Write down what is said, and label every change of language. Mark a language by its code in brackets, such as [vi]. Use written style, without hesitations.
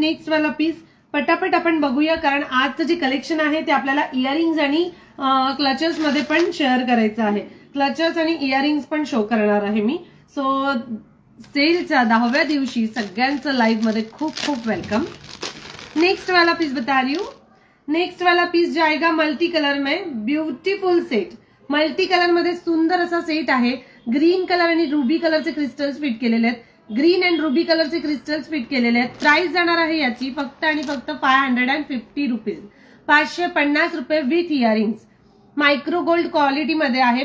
[mr] Next वाला piece पटापट आपण बघूया, कारण आजचं जे कलेक्शन आहे ते आपल्याला इयरिंग्स आणि क्लचर्स मध्ये पण शेअर करायचं आहे. क्लचर्स आणि इयरिंग्स पण शो करणार आहे मी. सो सेलच्या 10व्या दिवशी सगळ्यांचं लाईव्ह मध्ये खूप खूप वेलकम. [hi] नेक्स्ट वाला पीस बता रही हूं. नेक्स्ट वाला पीस जाएगा मल्टी कलर में. [en] Beautiful set. [mr] मल्टी कलर मध्ये सुंदर असा सेट आहे. ग्रीन कलर आणि रुबी कलरचे क्रिस्टल्स फिट केलेले आहेत. ग्रीन अँड रुबी कलरचे क्रिस्टल्स फिट केलेले आहेत. प्राइस जाणार आहे याची फक्त आणि फक्त 550 रुपीज. 550 रुपये with earrings. Micro gold quality मध्ये आहे.